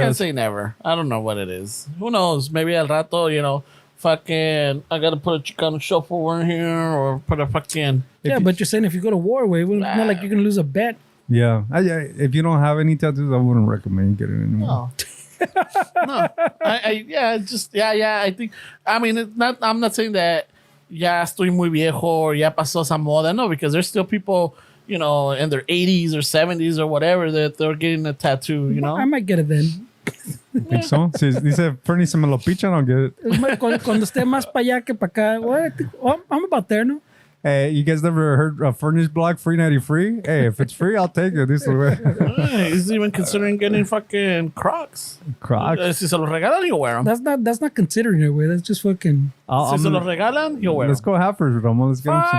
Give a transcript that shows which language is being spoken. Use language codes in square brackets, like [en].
[en] can't say never. I don't know what it is. Who knows? Maybe [es] al rato, [en] fucking, I gotta put a Chicano shuffle in here or put a fucking. Yeah, but you're saying if you go to war, way, it's not like you're gonna lose a bet. Yeah. If you don't have any tattoos, I wouldn't recommend getting any more. No. I think, I mean, I'm not saying that [es] ya estoy muy viejo [en] or [es] ya pasó esa moda. [en] No, because there's still people, in their 80s or 70s or whatever that they're getting a tattoo, I might get it then. Think so? [es] Si dice Fernie, se me lo pichan, [en] I'll get it. [es] Cuando esté más para allá que para acá. [en] Well, I'm about there, no? Hey, you guys never heard of Fernie's blog, Free 90 Free? Hey, if it's free, I'll take it. This is He's even considering getting fucking Crocs. Crocs. [es] Si se los regalan, [en] he'll wear them. That's not considering it, way. That's just fucking. [es] Si se los regalan, [en] he'll wear Let's them. go halfers, Ramon. Let's get him some